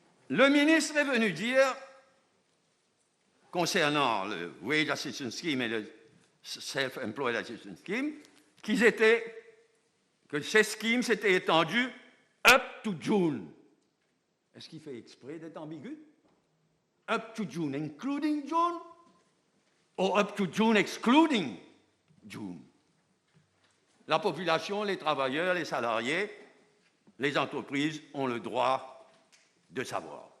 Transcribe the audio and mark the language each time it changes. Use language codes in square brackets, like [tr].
[fr] Le ministre est venu dire, concernant le Wage Assistance Scheme et le Self-Employed Assistance Scheme, que ces schemes s'étaient étendus [en] up to June. [fr] Est-ce qu'il fait exprès d'être ambigu? [en] Up to June, including June, ou up to June, excluding June? [fr] La population, les travailleurs, les salariés, les entreprises ont le droit de savoir.